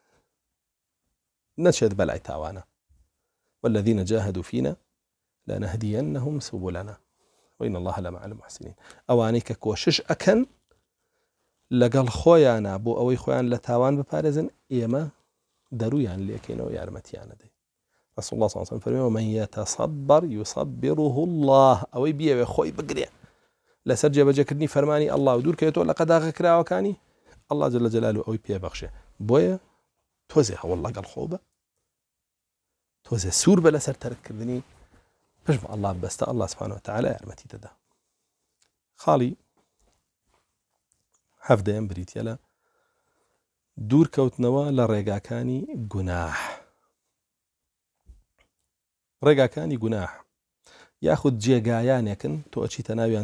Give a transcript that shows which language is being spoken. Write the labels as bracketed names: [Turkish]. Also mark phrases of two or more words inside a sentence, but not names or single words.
[Central Kurdish] نەچێت بەلای تاوانە [Arabic] والذين جاهدوا فينا لنهدينهم سبلنا وإن الله لمع المحسنين [Central Kurdish] ئەوانەی کە کۆشش ئەکەن لەگەڵ خۆیانە بۆ ئەوەی خۆیان لە تاوان بپارێزن ئێمە دەرویان لێکەینەوە یارمەتیانە دەین [Arabic] رسول الله صلى الله عليه وسلم [Central Kurdish] فەرمێ [Arabic] ومن يتصبر يصبره الله [Central Kurdish] ئەوەی بیەوێ خۆی بگرێ لەسەر جێبەجێکردنی فەرمانی الله و دوورکەوێتەوە لە قەداغە کراوەکانی [Arabic] الله جل جلاله [Central Kurdish] ئەوەی پێبەخشێ بۆیە تۆزێ هەوڵ لەگەڵ خۆ بە تۆزێ سوور بە لەسەر تەرککردنی پشت بە الله بەستە [Arabic] الله سبحانه وتعالى [Central Kurdish] یارمەتی دەدا خاڵی هەفدەیەم بریتە لە دوورکەوتنەوە لە ڕێگاکانی گوناح ڕێگاکانی گوناح یاخود جێگایانێکن تۆ ئەچیتە ناویان